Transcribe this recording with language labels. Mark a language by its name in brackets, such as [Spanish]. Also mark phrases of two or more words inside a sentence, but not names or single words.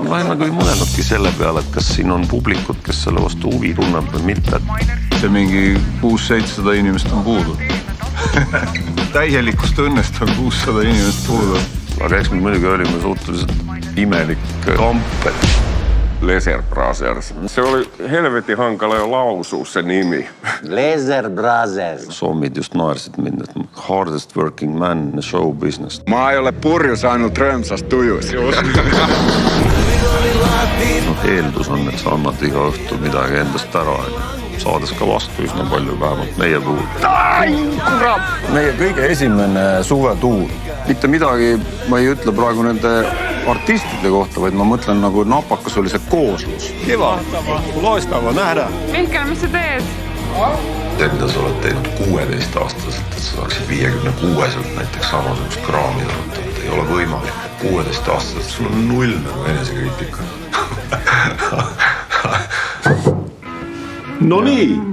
[Estonian] Ma olen nagu mõelnudki selle peale, et kas siin on publikut, kes selle vastu huvi tunneb või mitte. See mingi 600-700 inimest on puudu. Täielikust õnnest on 600 inimest puudu. Aga eks me muidugi olime suhteliselt imelik kamp. Laser Brothers. [Finnish] Se oli helvetin hankala jo lausua se nimi. [Estonian] Laser Brothers. Sommid just naersid mind, et [English] hardest working man in the show business. [Estonian] Mä ei ole purjus ainult rõõmsas tujus. Eeldus on, et sa annad iga õhtu midagi endast ära. Saades ka vastu üsna palju, vähemalt meie puhul. Meie kõige esimene suvetuur. Mitte midagi ma ei ütle praegu nende artistide kohta, vaid ma mõtlen nagu napakas oli see kooslus. [Finnish] Kiva, loistava nähdä. [Estonian] Mihkel, mis sa teed? See, mida sa oled teinud 16-aastaselt, et sa saaksid 56-selt näiteks samasugust kraami tarutada, ei ole võimalik. 16-aastaselt sul on 0 nagu enesekriitika. No nii.